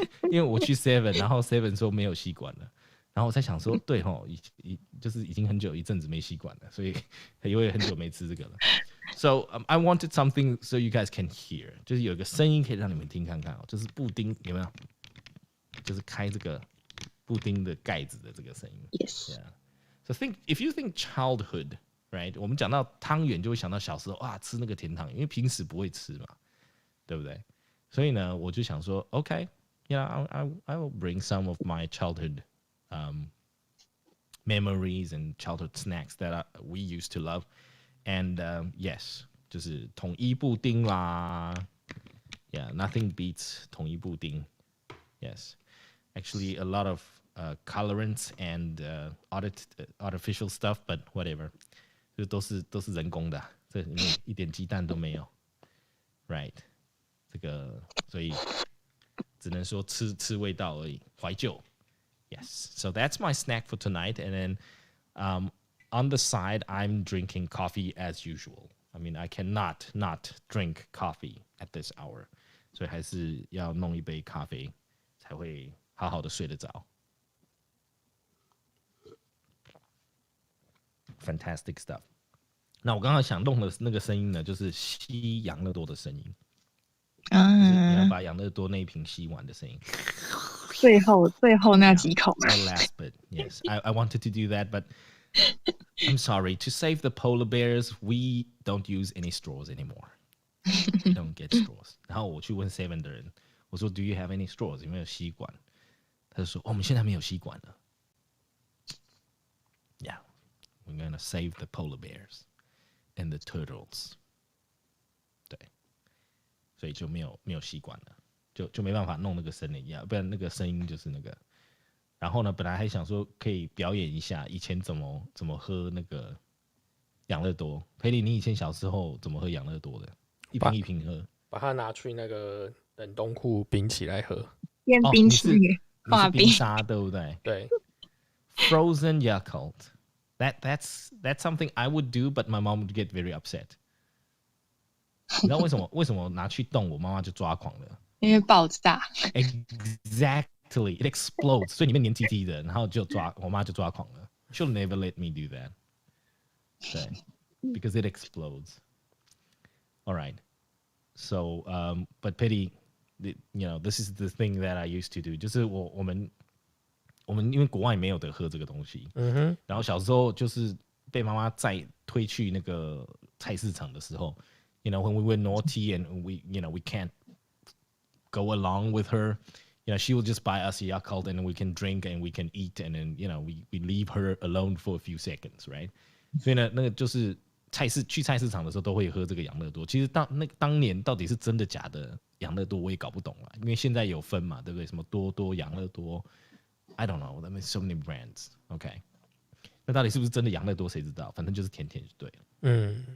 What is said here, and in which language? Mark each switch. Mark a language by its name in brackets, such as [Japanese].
[Chinese] 因为我去 Seven， 然后 Seven 说没有吸管了，然后我在想说，对吼，就是已经很久一阵子没吸管了，所以我也很久没吃这个了。 [English] So I wanted something so you guys can hear， [Chinese] 就是有一个声音可以让你们听看看哦，就是布丁有没有？就是开这个布丁的盖子的这个声音。 [English] Yes. Yeah. So if you think childhood, right？ [Chinese] 我们讲到汤圆就会想到小时候啊吃那个甜汤圆，因为平时不会吃嘛，对不对？所以呢，我就想说 [English] ，OK，yeah, I will bring some of my childhood memories and childhood snacks that we used to love. And yes, [Chinese] 就是统一布丁啦。 [English] Yeah, nothing beats [Chinese] 统一布丁。 [English] Yes, actually a lot of colorants and artificial stuff, but whatever， [Chinese] 就都是人工的，这里面一点鸡蛋都没有。 [English] Right， [Chinese] 这个所以只能说吃味道而已，怀旧。 [English] Yes, so that's my snack for tonight, and then on the side, I'm drinking coffee as usual. I mean, I cannot not drink coffee at this hour. [Chinese] 所以还是要弄一杯咖啡才会好好的睡得着。 [English] Fantastic stuff. [Chinese] 那我刚刚想弄的那个声音呢，就是吸养乐多的声音。就是你要把养乐多那一瓶吸完的声音。最后那几口。 [English] The last bit, yes. I wanted to do that, but I'm sorry. To save the polar bears, we don't use any straws anymore. We don't get straws. [Chinese] 然后我去问 Seven 的人，我说 [English] Do you have any straws？ [Chinese] 有没有吸管？他就说我们现在没有吸管了。 [English] Yeah, we're gonna save the polar bears and the turtles. [Chinese] 对，所以就没有吸管了。就没办法弄那个声音，不然那个声音就是那个。然后呢，本来还想说可以表演一下以前怎么喝那个养乐多。培里，你以前小时候怎么喝养乐多的？一瓶一瓶喝，把它拿去那个冷冻库冰起来喝。边冰淇淋，化冰沙，对不对？对。 [English] Frozen Yakult. That's something I would do, but my mom would get very upset. [Chinese] 你知道为什么拿去冻，我妈妈就抓狂了？因为爆炸。 [English] Exactly, it explodes. [Chinese] 所以里面黏 TT 的，然后我妈就抓狂了。 [English] She'll never let me do that. [Chinese] 对 [English] ，because it explodes. All right. So, but Petty, this is the thing that I used to do. [Chinese] 就是我们因为国外没有得喝这个东西，然后小时候就是被妈妈再推去那个菜市场的时候， [English] when we were naughty and we can't go along with her, she will just buy us a Yakult and we can drink and we can eat and then we leave her alone for a few seconds, right? [Chinese] 所以呢，那个就是去菜市场的时候都会喝这个养乐多。其实当年到底是真的假的养乐多我也搞不懂了，因为现在有分嘛，对不对？什么多养乐多 ， [English] I don't know, I mean so many brands. OK， [Chinese] 那到底是不是真的养乐多谁知道？反正就是甜甜就对了。